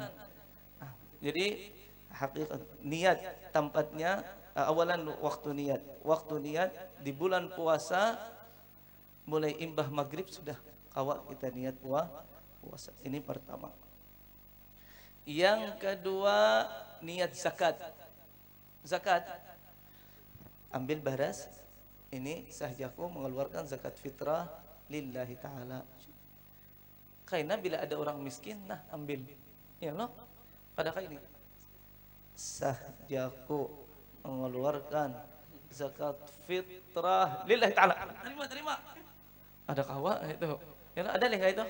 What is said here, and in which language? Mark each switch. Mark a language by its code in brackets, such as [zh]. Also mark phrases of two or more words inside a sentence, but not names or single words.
[bjn] Jadi hakikat niat tempatnya awalan waktu niat di bulan puasa mulai imbah maghrib sudah kawak kita niat puasa. [id] Ini pertama. Yang kedua niat zakat. Zakat ambil baras ini sahjaku mengeluarkan zakat fitrah [ar] لله تعالى. [id] Karena bila ada orang miskin, nah ambil. Ya loh, pada kali ini sahjaku mengeluarkan zakat fitrah [ar] لله تعالى. [bjn] Terima. Ada kawa itu. Ya loh, ada leh itu.